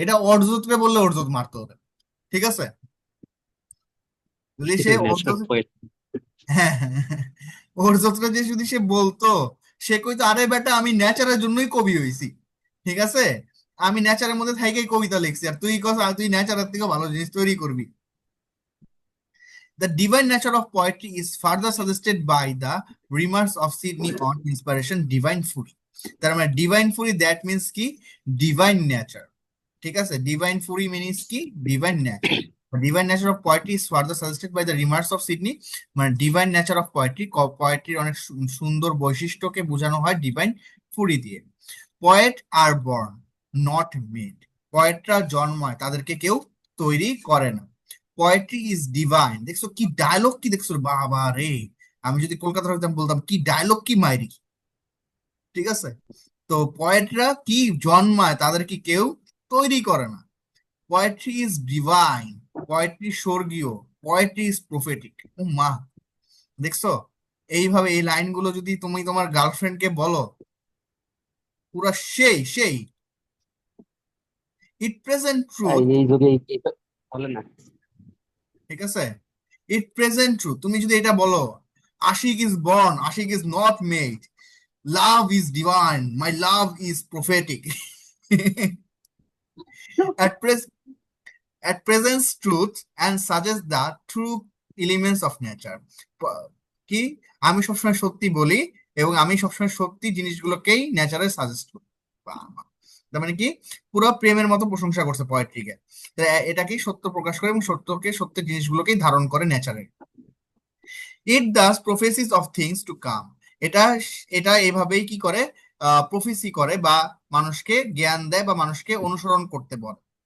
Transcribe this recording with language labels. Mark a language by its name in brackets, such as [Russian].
[Bangla] এটা অর্জুতকে বললে অর্জুত মারতে হবে। ঠিক আছে, যদি সে ন্যাচারাল অর্জুত, পোয়েট। হ্যাঁ হ্যাঁ, হ্যাঁ, অর্জুতরা যে যদি সে বলতো, সে কইতো আরে বেটা আমি নেচারের জন্যই কবি হইছি। ঠিক আছে, আমি নেচারের মধ্যে থাইকেই কবিতা লিখছি, আর তুই কথা তুই নেচারের থেকে ভালো জিনিস তৈরি করবি। [English] The divine nature of poetry is further suggested by the remarks of Sidney on inspiration, divine fury. [Bangla] তার মানে [English] divine fury, that means কি divine nature. [Bangla] ঠিক আছে, [English] divine fury means কি divine nature. The divine nature of poetry is further suggested by the remarks of Sidney. [Bangla] মানে [English] divine nature of poetry, [Bangla] poetry অনেক সুন্দর বৈশিষ্ট্যকে বোঝানো হয় divine fury দিয়ে। [English] Poet are born, not made. [Bangla] পয়েটরা জন্মায়, তাদেরকে কেউ তৈরি করে না। [English] Poetry is divine. [Bangla] দেখছো কি ডায়লগ, কি দেখছো বাবা রে, আমি যদি কলকাতার হইতাম বলতাম কি ডায়লগ, কি মাইরি। ঠিক আছে, তো পয়েটরা কি জন্মায়, তাদের কি কেউ তৈরি করে না। [English] poetry is divine, poetry [Bangla] স্বর্গীয়, [English] Poetry is prophetic. [Bangla] ও মা, দেখছো এইভাবে এই লাইনগুলো যদি তুমি তোমার গার্লফ্রেন্ডকে বলো, পুরা সেই সেই [English] It present truth. [Bangla] এই যদি বলেন না। ঠিক আছে, [English] it present truth, [Bangla] তুমি যদি এটা বলো, [English] আশিক is born, আশিক is not made, love is divine, my love is prophetic. at pres at present truth and suggest the true elements of nature. [Bangla] কি আমি সবসময় সত্যি বলি এবং আমি সবসময় সত্যি জিনিসগুলোকেই নেচারে সাজেস্ট করি। বাবা, তার মানে কি পুরো প্রেমের মতো প্রশংসা করছে পোয়েট্রিকে। এটাকেই সত্য প্রকাশ করে এবং সত্যকে, সত্যের জিনিসগুলোকেই ধারণ করে নেচারে। [English] it does prophesies of things to come, [Bangla] এটা এটা এভাবেই কি করে প্রফেসি করে বা মানুষকে জ্ঞান দেয় বা মানুষকে অনুসরণ করতে বলে।